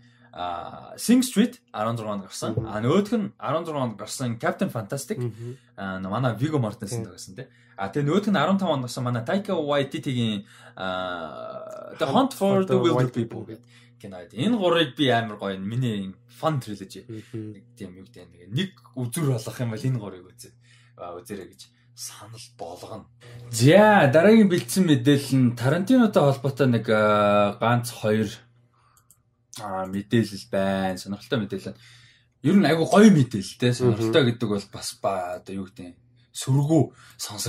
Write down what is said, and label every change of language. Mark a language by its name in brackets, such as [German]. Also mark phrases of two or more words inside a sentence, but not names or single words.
[Mongolian] Sing Street 16 онд гарсан. Нөгөөх нь 16 онд гарсан Captain Fantastic. Манай Viggo Mortensen тогсон тий. Тэгээ нөгөөх нь 15 онд гарсан манай Taika Waititi-гийн The Hunt for the Wilder People гэдэг кино. Энэ гурыг би амар гоё миний [English] fun trilogy. [Mongolian] Нэг тийм юу гэдэг нэг үзүр болох юм бол энэ гурыг үзээрэй гэж санал болгоно. За дараагийн бэлдсэн мэдээлэл нь Тарантинотой холбоотой нэг ганц 2 мэдээлэл байна. Сонирхолтой мэдээлэл. Ер нь айгу гоё мэдээлэлтэй. Сонирхолтой гэдэг бол бас одоо юу гэдэг сөргөө сонсогдоод байна.